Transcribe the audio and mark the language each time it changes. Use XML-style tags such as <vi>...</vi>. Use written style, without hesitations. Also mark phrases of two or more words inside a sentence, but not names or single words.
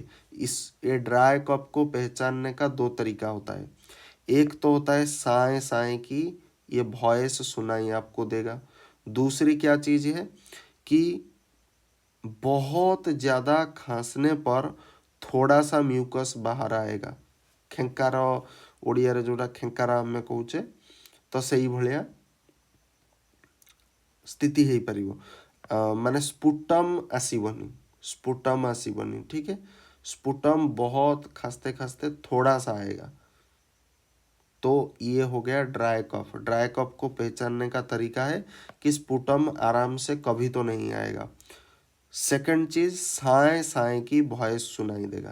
<hi>इस ये</hi> <en>dry cough</en> <hi>को पहचानने का 2 तरीका होता है। एक तो होता है साए साए की ये वॉइस सुनाई आपको देगा। दूसरी क्या चीज़ है कि बहुत ज़्यादा खांसने पर थोड़ा सा म्यूकस बाहर आएगा।</hi> <or>ଖେଙ୍କାର ଓଡ଼ିଆରେ ଯେଉଁଟା ଖେଙ୍କାରା ଆମେ କହୁଛେ, ତ ସେଇଭଳିଆ ସ୍ଥିତି ହେଇପାରିବ। ମାନେ स्पुटम ଆସିବନି, स्पुटम ଆସିବନି,</or> <hi>ठीक है। स्पुटम बहुत खांसते खांसते थोड़ा सा आएगा, तो ये हो गया</hi> <en>dry cough. dry cough</en> <hi>को पहचानने का तरीका है कि स्पुटम आराम से कभी तो नहीं आएगा। सेकंड चीज, साए साए की वॉइस सुनाई देगा।</hi>